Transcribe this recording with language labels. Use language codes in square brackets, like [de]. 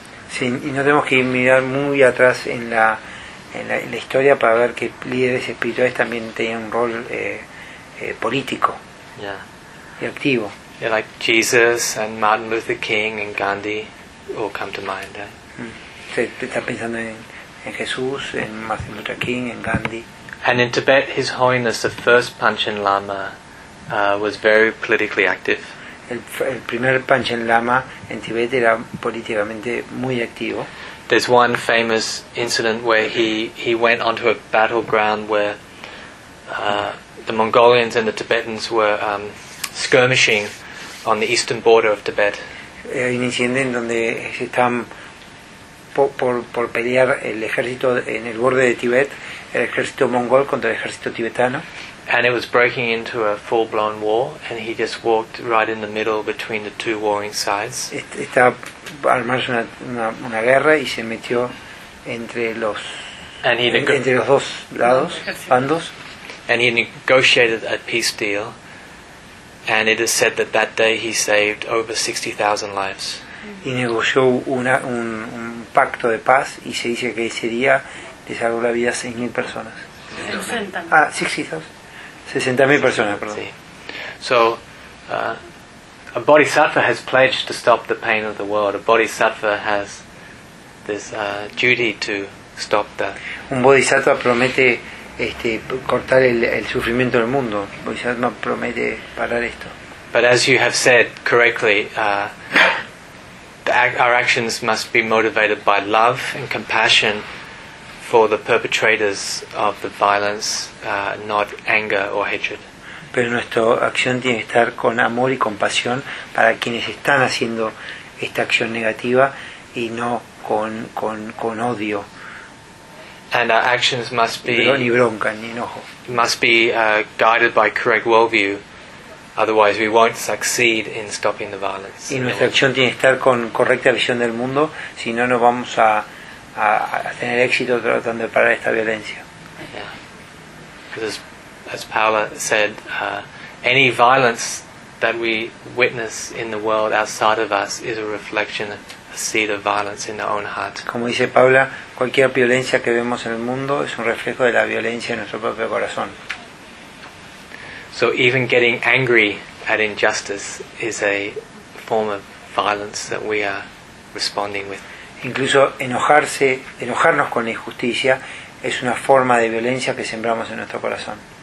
[es] Sí, y no tenemos que mirar muy atrás en la historia para ver que líderes espirituales también tenían un rol político, [en] yeah, [es] y activo. [en] Yeah, like Jesus and Martin Luther King and Gandhi all come to mind. [es] Está pensando en Jesús, en Martin Luther King, en Gandhi. [en] And in Tibet, His Holiness the First Panchen Lama was very politically active. [es] El primer Panchen Lama en Tibet era políticamente muy activo. [en] There's one famous incident where he went onto a battleground where the Mongolians and the Tibetans were skirmishing on the eastern border of Tibet. [es] Hay un incidente en donde están por pelear el ejército en el borde de Tibet. El ejército mongol contra el ejército tibetano. [en] And it was breaking into a full-blown war, and he just walked right in the middle between the two warring sides. [es] Estaba armando una guerra y se metió entre los dos lados, bandos. [en] And he negotiated a peace deal, and it is said that day he saved over 60,000 lives. [es] Y negoció un pacto de paz y se dice que ese día le salvó la vida a 6,000 personas. 60,000 personas, perdón. Sí. [en] So, a bodhisattva has pledged to stop the pain of the world. A bodhisattva has this duty to stop that. [es] Un bodhisattva promete cortar el sufrimiento del mundo. Un bodhisattva promete parar esto. [en] But as you have said correctly, our actions must be motivated by love and compassion for the perpetrators of the violence, not anger or hatred. [es] Pero nuestra acción tiene que estar con amor y compasión para quienes están haciendo esta acción negativa y no con odio. [en] And our actions must be [es] ni bronca ni enojo. [en] Must be guided by correct worldview, otherwise we won't succeed in stopping the violence. [es] Y nuestra acción tiene que estar con correcta visión del mundo, si no nos vamos a tener éxito tratando de parar esta violencia. [en] Yeah. As Paola said, any violence that we witness in the world outside of us is a reflection, a seed of violence in our own heart. [es] Como dice Paula, cualquier violencia que vemos en el mundo es un reflejo de la violencia en nuestro propio corazón. [en] So even getting angry at injustice is a form of violence that we are responding with. [es] Incluso enojarse, enojarnos con la injusticia, es una forma de violencia que sembramos en nuestro corazón.